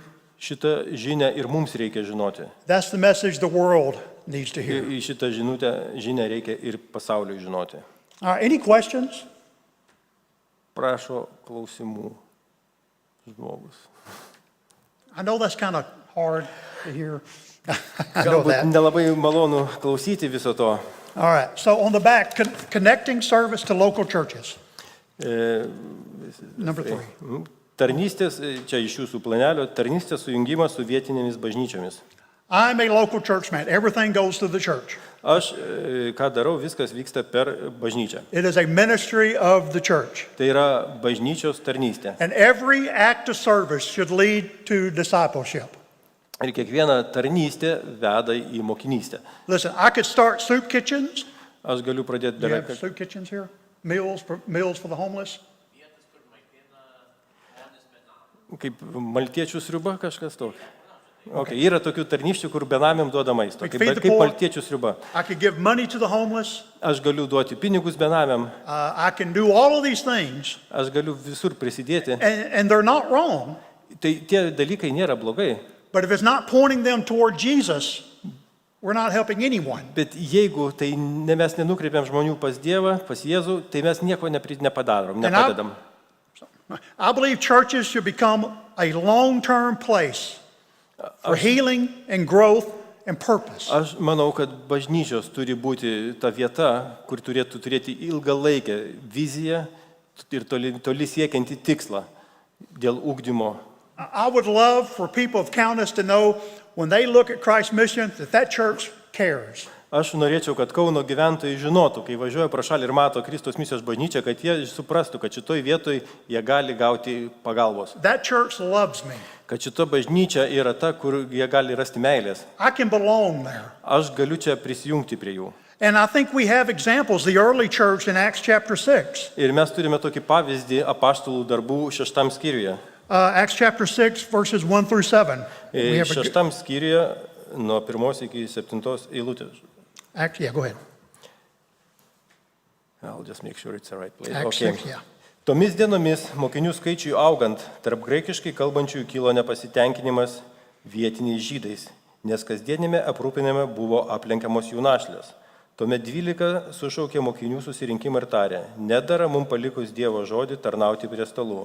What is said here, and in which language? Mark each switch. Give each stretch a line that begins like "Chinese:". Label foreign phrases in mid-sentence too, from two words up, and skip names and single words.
Lithuanian: Šitą žinią ir mums reikia žinoti.
English: That's the message the world needs to
Lithuanian: Ir
English: hear.
Lithuanian: į šitą žinią reikia ir pasauliui žinoti.
English: All right, any questions?
Lithuanian: Prašo klausimų žmogus.
English: I know that's kind of hard to hear. I know
Lithuanian: Galbūt
English: that.
Lithuanian: nelabai malonu klausyti viso to.
English: All right, so on the back, connecting service to local churches. E, Number 3.
Lithuanian: Tarnystės, čia iš jūsų planelio, tarnystės sujungimas su vietinėmis bažnyčiomis.
English: I'm a local church man. Everything goes to the church.
Lithuanian: Aš, ką darau, viskas vyksta per bažnyčią.
English: It is a ministry of the church.
Lithuanian: Tai yra bažnyčios tarnystė.
English: And every act of service should lead to discipleship.
Lithuanian: Ir kiekviena tarnystė veda į mokinystę.
English: Listen, I could start soup kitchens.
Lithuanian: Aš galiu pradėti
English: Do you have
Lithuanian: beveik.
English: soup kitchens here? Meals for the homeless?
Lithuanian: Kaip maltiečių sriuba kažkas toks.
English: Okay.
Lithuanian: Yra tokių tarnysčių, kur benamiam duoda maisto.
English: We feed the
Lithuanian: Kaip
English: poor.
Lithuanian: maltiečių sriuba.
English: I could give money to the homeless.
Lithuanian: Aš galiu duoti pinigus benamiam,
English: I can do all of these things,
Lithuanian: aš galiu visur prisidėti.
English: and they're not wrong.
Lithuanian: Tai tie dalykai nėra blogai.
English: But if it's not pointing them toward Jesus, we're not helping anyone.
Lithuanian: Bet jeigu tai mes nenukreipiam žmonių pas Dievą, pas Jėzų, tai mes nieko nepadarom, nepadedam.
English: I believe churches should become a long-term place for healing and growth and purpose.
Lithuanian: Aš manau, kad bažnyčios turi būti ta vieta, kur turėtų turėti ilgalaikę viziją ir toli siekiantį tikslą dėl ugdymo.
English: I would love for people of Kaunas to know when they look at Christ's mission that church cares.
Lithuanian: Aš norėčiau, kad Kauno gyventojai žinotų, kai važiuoja pro šalį ir mato Kristus misijos bažnyčią, kad jie suprastų, kad šitoj vietoj jie gali gauti pagalbos.
English: That church loves me.
Lithuanian: Kad šita bažnyčia yra ta, kur jie gali rasti meilės.
English: I can belong there.
Lithuanian: Aš galiu čia prisijungti prie jų.
English: And I think we have examples, the early church in Acts chapter 6.
Lithuanian: Ir mes turime tokį pavyzdį apaštalų darbų 6 skyriuje.
English: Acts chapter 6, verses 1 through 7. We have a
Lithuanian: 6 skyriuje nuo 1 iki 7 eilutės.
English: yeah, go ahead. I'll just make sure it's the right place. Acts 6, yeah.
Lithuanian: Tomis dienomis mokinių skaičiui augant, tarp graikiškai kalbančiųjų kilo nepasitenkinimas vietiniais žydais, nes kasdienime aprūpinime buvo aplenkiamos jų našlės. Tuomet 12 sušaukė mokinių susirinkimą ir tarė, nedara mums palikus Dievo žodį tarnauti prie stalų.